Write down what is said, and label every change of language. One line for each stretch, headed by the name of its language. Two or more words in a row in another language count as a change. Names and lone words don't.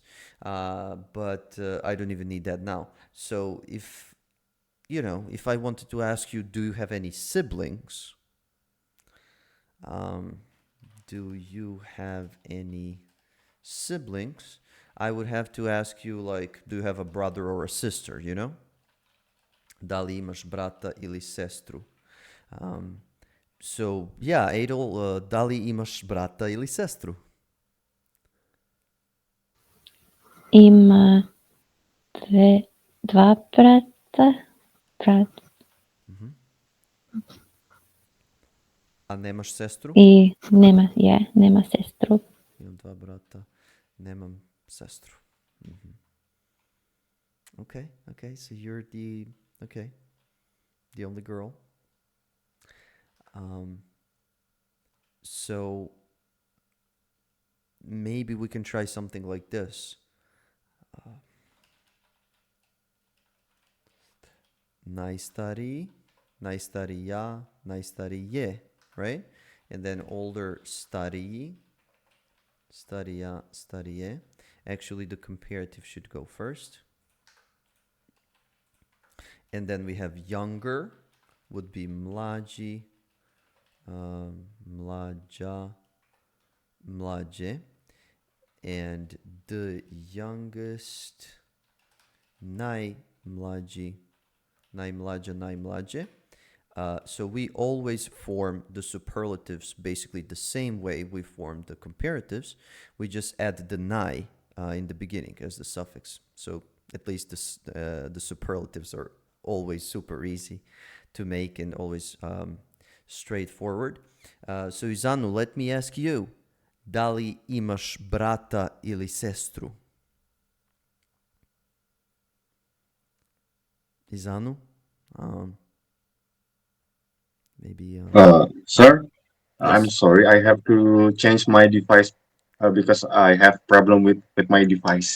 English: But I don't even need that now. So if I wanted to ask you, do you have any siblings? Um, do you have any siblings? I would have to ask you, like, do you have a brother or a sister,
Serbian: Da li imaš brata ili sestru?
English: So, yeah,
Serbian: Adel, da li imaš brata ili sestru? Ima dva brata. Brat. A nemaš sestru? I nema sestru. Imam dva brata, nemam sestru.
English: Okay, so you're the only girl. So maybe we can try something like this.
Serbian: Najstariji, najstarija, najstarije,
English: right? And then older
Serbian: stariji, starija, starije.
English: Actually, the comparative should go first. And then we have younger, would be
Serbian: mlađi, mlađa, mlađe.
English: And the youngest, najmlađi, najmlađa, najmlađe. So we always form the superlatives basically the same way we form the comparatives. We just add the nai in the beginning as the suffix. So at least the superlatives are always super easy to make and always straightforward. So Izanu, let me ask you,
Serbian: da li imaš brata ili sestru? Izanu?
English: Maybe. Sir, I'm Yes. sorry. I have to change my device because I have problem with my device.